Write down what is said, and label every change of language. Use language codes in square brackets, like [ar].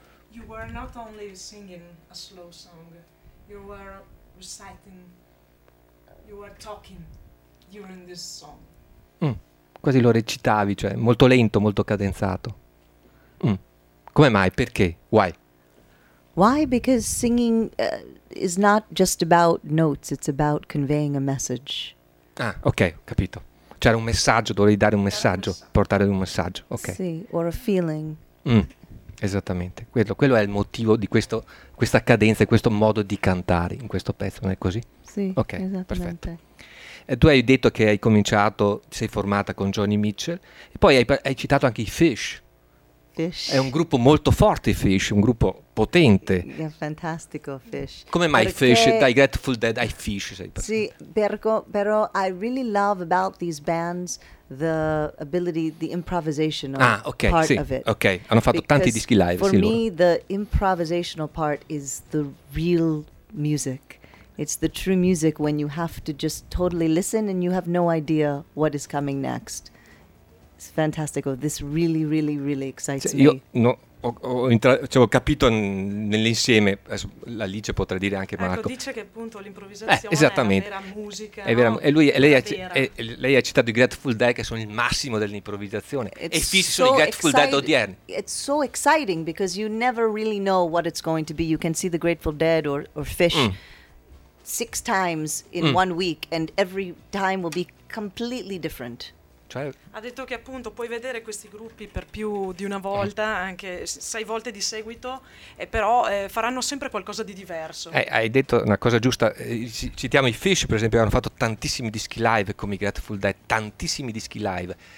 [en] You were not only singing a slow song, you were reciting, you were talking during this song. [it] Quasi lo recitavi, cioè molto lento, molto cadenzato. Come mai? Perché? [en] Why? Why? Because singing is not just about notes, it's about conveying a message. [it] Ah, ok, capito. C'era un messaggio, dovevi dare un messaggio, portare un messaggio. Ok. [en] Sì, or a feeling. [it] Esattamente. Quello è il motivo di questa cadenza e questo modo di cantare in questo pezzo, non è così? Sì, okay, esattamente. Perfetto. Tu hai detto che hai cominciato, sei formata con Joni Mitchell, e poi hai citato anche i Fish. Fish. È un gruppo molto forte, Fish, un gruppo potente. È fantastico, Fish. Come mai perché Fish? Dai Grateful Dead, ai Fish. Sì, però [en] I really love about these bands the ability, the improvisational part [it] sì, [en] of it. [it] Ah, ok, sì, ok. Hanno fatto [en] because [it] tanti dischi live, [en] for [it] sì, [en] for me, [it] loro. [en] The improvisational part is the real music. It's the true music when you have to just totally listen and you have no idea what is coming next. It's fantastico, this really, really, really excites me. [it] Io no, ho capito nell'insieme, Alice potrà dire anche Marco. Marco dice che appunto l'improvvisazione è la vera musica. Lei ha citato i Grateful Dead che sono il massimo dell'improvvisazione. [en] It's [it] e fisso i Grateful Dead odierni. [en] It's so exciting because you never really know what it's going to be. You can see the Grateful Dead or Fish six times in one week and every time will be completely different. [it] Cioè, ha detto che appunto puoi vedere questi gruppi per più di una volta, anche sei volte di seguito, e però faranno sempre qualcosa di diverso. Hai detto una cosa giusta, citiamo i Fish per esempio, hanno fatto tantissimi dischi live come i Grateful Dead, tantissimi dischi live.